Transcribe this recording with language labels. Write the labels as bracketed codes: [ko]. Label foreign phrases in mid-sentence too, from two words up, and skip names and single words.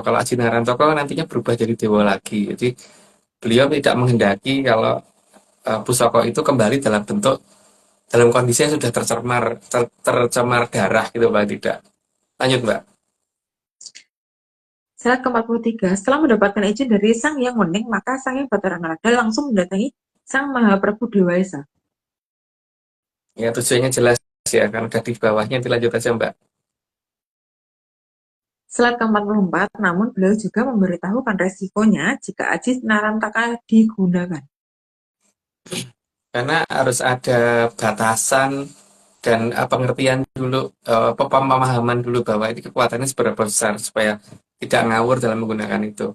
[id] Kalau Aji Narantaka nantinya berubah jadi dewa lagi. Jadi beliau tidak menghendaki kalau pusaka itu kembali dalam kondisi yang sudah tercemar darah gitu, Mbak. Tidak. Lanjut, Mbak. Slide ke-43, setelah mendapatkan izin dari Sang Hyang Wening, maka Sang Hyang Batara Narada langsung mendatangi Sang Mahaprabu Dewa Esa. Ya, tujuannya jelas ya, kan udah di bawahnya, nanti lanjut aja Mbak. Slide ke-44, namun beliau juga memberitahukan resikonya jika Aji Narantaka digunakan. Karena harus ada batasan dan pengertian dulu, pemahaman dulu bahwa ini kekuatannya seberapa besar supaya tidak ngawur dalam menggunakan itu.